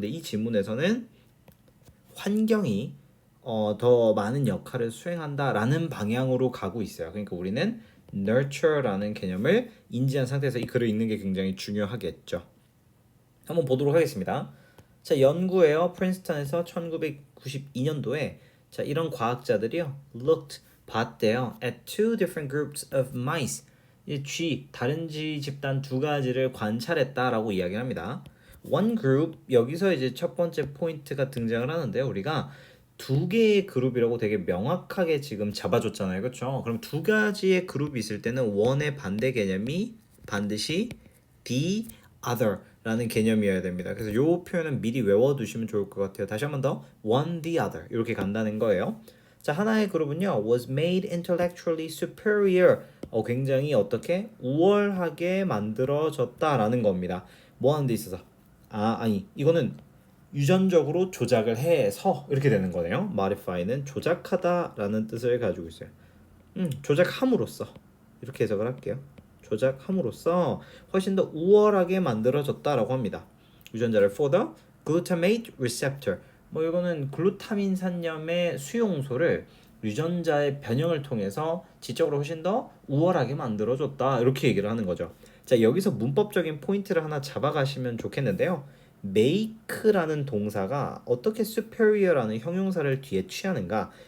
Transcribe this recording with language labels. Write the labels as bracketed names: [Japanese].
[Korean] 근데 이 지문에서는 환경이 더 많은 역할을 수행한다라는 방향으로 가고 있어요. 그러니까 우리는 nurture라는 개념을 인지한 상태에서 이 글을 읽는 게 굉장히 중요하겠죠. 한번 보도록 하겠습니다. 자, 연구에요. 프린스턴에서 1992년도에 자, 이런 과학자들이요. [English] looked [Korean] 봤대요. [English] at two different groups of mice. [Korean] 이 쥐, 다른 쥐 집단 두 가지를 관찰했다라고 이야기를 합니다. [English] one group [Korean] 여기서 이제 첫 번째 포인트가 등장을 하는데요. 우리가 두 개의 그룹이라고 되게 명확하게 지금 잡아줬잖아요. 그렇죠? 그럼 두 가지의 그룹이 있을 때는 one의 반대 개념이 반드시 the other라는 개념이어야 됩니다. 그래서 이 표현은 미리 외워두시면 좋을 것 같아요. 다시 한 번 더 one the other 이렇게 간다는 거예요. 자, 하나의 그룹은요 [English] was made intellectually superior [Korean] 굉장히 어떻게 우월하게 만들어졌다라는 겁니다. 뭐 하는 데 있어서 아니 이거는 유전적으로 조작을 해서 이렇게 되는 거네요. modify는 조작하다라는 뜻을 가지고 있어요. 조작함으로써 이렇게 해석을 할게요. 조작함으로써 훨씬 더 우월하게 만들어졌다라고 합니다. 유전자를 [English] for the glutamate receptor. [Korean] 뭐 이거는 글루타민 산염의 수용소를 유전자의 변형을 통해서 지적으로 훨씬 더 우월하게 만들어줬다 이렇게 얘기를 하는 거죠. 자, 여기서 문법적인 포인트를 하나 잡아가시면 좋겠는데요. make라는 동사가 어떻게 superior라는 형용사를 뒤에 취하는가?